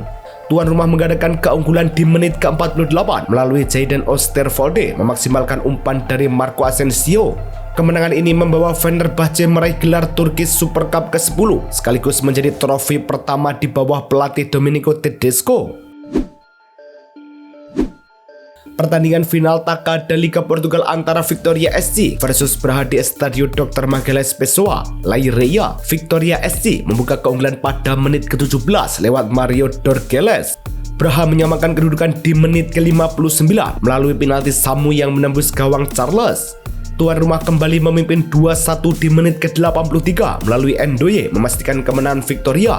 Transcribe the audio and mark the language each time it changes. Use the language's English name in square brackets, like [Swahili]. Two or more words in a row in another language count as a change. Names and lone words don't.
[Indonesian] Tuan rumah mengadakan keunggulan di menit ke-48 melalui Jadon Oosterwolde memaksimalkan umpan dari Marco Asensio. Kemenangan ini membawa Fenerbahce meraih gelar Turkish Super Cup ke-10 sekaligus menjadi trofi pertama di bawah pelatih Domenico Tedesco. Pertandingan final Taça Liga Portugal antara Vitória SC versus Braga di Estádio Dr. Magalhães Pessoa, Leiria. Vitória SC membuka keunggulan pada menit ke-17 lewat Mario Dorgeles. Braga menyamakan kedudukan di menit ke-59 melalui penalti Samu yang menembus gawang Charles. Tuan rumah kembali memimpin 2-1 di menit ke-83 melalui Ndoye memastikan kemenangan Vitória.